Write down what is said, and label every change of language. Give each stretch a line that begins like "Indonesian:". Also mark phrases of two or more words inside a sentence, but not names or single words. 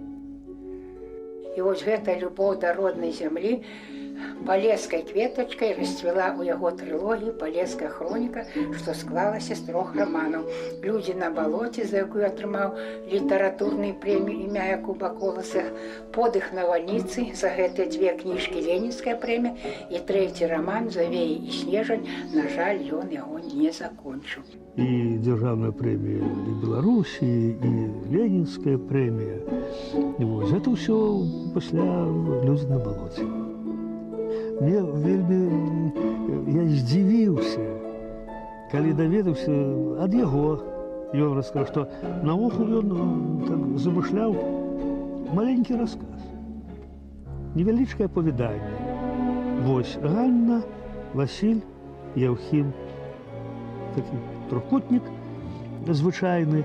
Belarusian: І вось гэта любоў да роднай зямлі палескай кветачкай расцвіла ў яго трылогіі «Палеская хроніка», што склалася з 3 раманаў. «Людзі на балоце», за якую атрымаў літаратурную прэмію імя Якуба Коласа, «Подых навальніцы», за гэтыя 2 кніжкі ленінская прэмія, і 3 раман «Завеі і снежань». На жаль, ён яго не закончыў.
Russian: И державная премия и Беларуси, и Ленинская премия. И вот это все после «Люди на болоте».
Belarusian: Мне вельмі... Я здзівіўся, калі даведаўся ад яго. Ён расказаў, што наогул ён так замышляў маленькі расказ. Невялічкае апавяданне. Вось Ганна, Васіль, Яўхім, такі трохкутнік звычайны.